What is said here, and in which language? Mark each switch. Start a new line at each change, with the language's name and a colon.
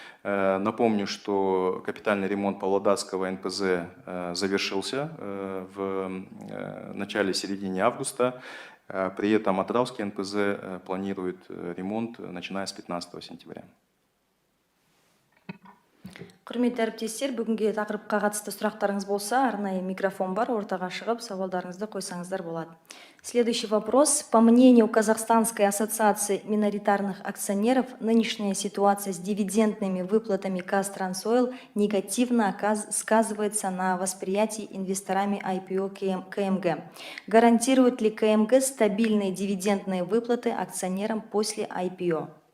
Russian: Напомню, что капитальный ремонт Павлодарского НПЗ завершился в начале-середине августа. При этом Атырауский НПЗ планирует ремонт, начиная с 15 сентября.
Kazakh: Құрметті әріптестер, бүгінге тақырыпқа қатысты сұрақтарыңыз болса, арнайы микрофон бар, ортаға шығып, сауалдарыңызды қойсаңыздар болады.
Russian: Следующий вопрос. По мнению Казахстанской ассоциации миноритарных акционеров, нынешняя ситуация с дивидендными выплатами Казтрансойл негативно сказывается на восприятии инвесторами IPO КМГ. Гарантирует ли КМГ стабильные дивидендные выплаты акционерам после IPO?